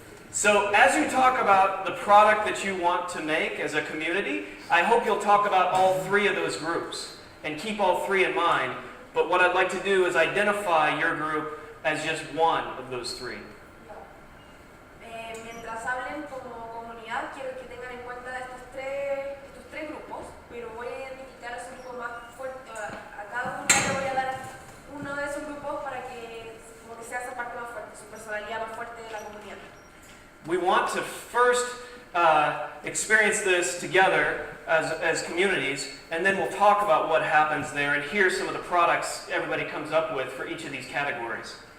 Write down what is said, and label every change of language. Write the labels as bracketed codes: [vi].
[en] So as you talk about the product that you want to make as a community, I hope you'll talk about all three of those groups and keep all three in mind. But what I'd like to do is identify your group as just one of those three. [es] Mientras hablen como comunidad, quiero que tengan en cuenta estos tres grupos, pero voy a identificar a su grupo más fuerte. A cada uno le voy a dar uno de esos grupos para que como que sea esa parte más fuerte, su personalidad más fuerte de la comunidad. [en] We want to first experience this together as communities, and then we'll talk about what happens there and hear some of the products everybody comes up with for each of these categories.